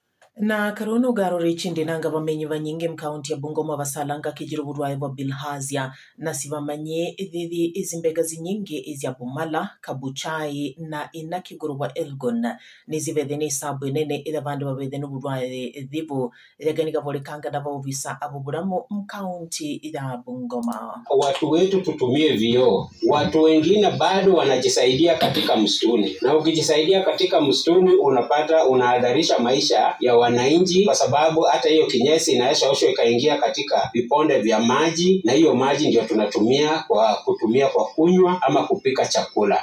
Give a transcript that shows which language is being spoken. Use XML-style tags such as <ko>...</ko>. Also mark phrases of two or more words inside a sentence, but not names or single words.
<luy>Na karono ugarore chindinanga bamenyi banyinge mkaunti ya Bungoma basalanga kijiro burwaye bwa bilharzia na sibamanye idhithi izimbega zinyingi izya Bumala, Kabuchai na inakiguru wa Elgon nizibethene sabu nene ila bandu babethene burwaye dhibu ilagani gavolekanga na bauvisa abuburamu mkaunti ya Bungoma.</luy> <sw>Watu wetu tutumie vioo. Watu wengine bado wanajisaidia katika msituni, na ukijisaidia katika msituni unapata unahadharisha maisha ya wananchi, kwa sababu hata hiyo kinyesi inaweza oshwa ikaingia katika viponde vya maji, na hiyo maji ndio tunatumia kwa kunywa ama kupika chakula.</sw>